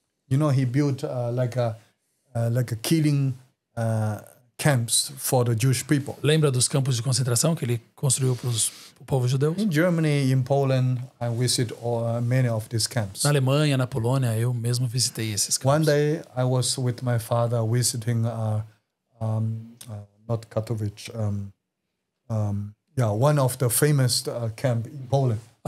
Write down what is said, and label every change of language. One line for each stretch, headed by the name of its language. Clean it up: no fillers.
English: You know he built like a killing camps for the Jewish people.
Portuguese: Lembra dos campos de concentração que ele construiu para o povo judeu?
English: In Germany, in Poland, I visit many of these camps.
Portuguese: Na Alemanha, na Polônia, eu mesmo visitei esses campos.
English: One day, I was with my father visiting not Katowice, one of the famous camp in Poland.